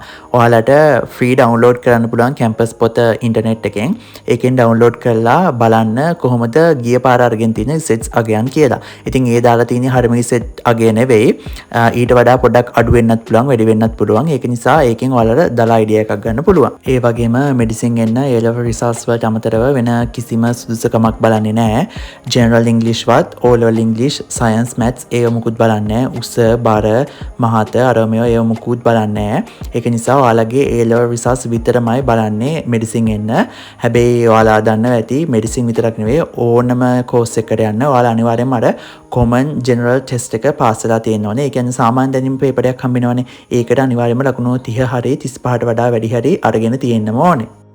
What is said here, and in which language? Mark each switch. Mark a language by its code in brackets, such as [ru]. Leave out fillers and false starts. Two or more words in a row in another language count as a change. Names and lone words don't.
[si] ඔයාලට [en] free download [si] කරන්න පුළුවන් කැම්පස් පොත ඉන්ටර්නෙට් එකෙන්. ඒකෙන් ඩවුන්ලෝඩ් කරලා බලන්න කොහොමද ගිය පාර අරගෙන තියෙන ඉසෙට්ස් අගයන් කියලා. ඉතින් ඒ දාලා තියෙන හරිම ඉසෙට් අගය නෙවෙයි. ඊට වඩා පොඩ්ඩක් අඩු වෙන්නත් පුළුවන්, වැඩි වෙන්නත් පුළුවන්. ඒක නිසා ඒකෙන් ඔයාලට දල අයිඩියා එකක් ගන්න පුළුවන්. ඒ වගේම මෙඩිසින් එන්න [en] A level results [si] වලට අමතරව වෙන කිසිම සුදුසුකමක් බලන්නේ නැහැ. [en] general english [si] වත් [en] O level english, science, maths [si] ඒව මුකුත් බලන්නේ නැහැ. උස, බර, මහත අරමය ඒව මුකුත් බලන්නේ නැහැ. ඒක නිසා ඔයාලගේ [en] A level results [si] විතරමයි බලන්නේ මෙඩිසින් එන්න. හැබැයි ඔයාලා දන්නවා ඇති මෙඩිසින් විතරක් නෙවෙයි ඕනම කෝස් එකකට යන්න ඔයාලා අනිවාර්යෙන්ම අර [en] common general test [si] එක පාස් වෙලා තියෙන්න ඕනේ. ඒ කියන්නේ සාමාන්‍ය දැනුම පේපරයක් හම්බෙනවනේ. ඒකට අනිවාර්යයෙන්ම ලකුණු 30 හරි 35ට වඩා වැඩි හරි අරගෙන තියෙන්නම ඕනේ.